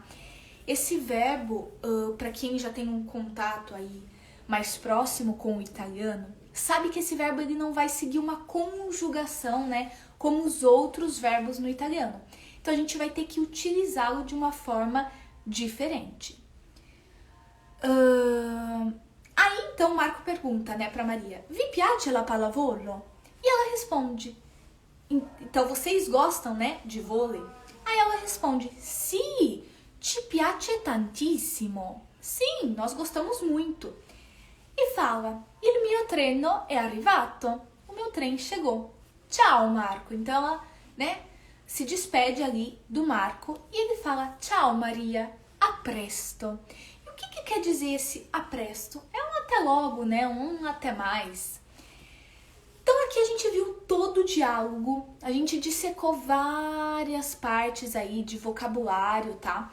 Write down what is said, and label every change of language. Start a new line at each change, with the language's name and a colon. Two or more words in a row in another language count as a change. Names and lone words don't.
Portuguese: Esse verbo, para quem já tem um contato aí mais próximo com o italiano, sabe que esse verbo ele não vai seguir uma conjugação, né? Como os outros verbos no italiano. Então a gente vai ter que utilizá-lo de uma forma diferente. Aí então Marco pergunta, né, para Maria:
Italian: Vi piace la pallavolo?
Portuguese: E ela responde: então vocês gostam, né, de vôlei? Aí ela responde:
Italian: Sì, ci piace tantissimo.
Portuguese: Sim, nós gostamos muito. E fala:
Italian: Il mio treno è arrivato.
Portuguese: O meu trem chegou. Tchau, Marco. Então ela, né, se despede ali do Marco e ele fala: Tchau, Maria,
Italian: a presto.
Portuguese: E o que quer dizer esse
Italian: a presto?
Portuguese: É um até logo, né? Um até mais. Então aqui a gente viu todo o diálogo, a gente dissecou várias partes aí de vocabulário, tá?